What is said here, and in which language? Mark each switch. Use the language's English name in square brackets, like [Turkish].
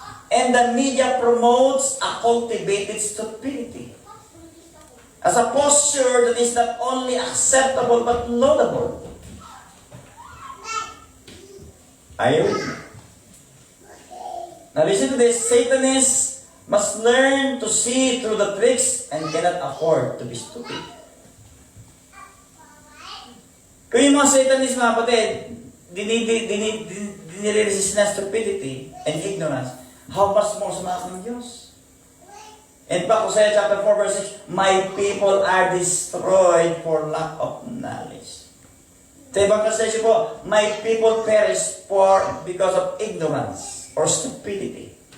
[English] And the media promotes a cultivated stupidity as a posture that is not only acceptable but laudable. Are you with me? Now listen to this. Satanists must learn to see through the tricks and cannot afford to be stupid. [Filipino] Kung yung mga Satanists, mga kapatid, dinire-resist na [English] stupidity and ignorance, how much more [Filipino] sa mga ng Diyos? [English] In fact, Hosea chapter 4 verse 6, my people are destroyed for lack of knowledge. [Filipino] Sa ibang translation po, my people perish because of ignorance or stupidity.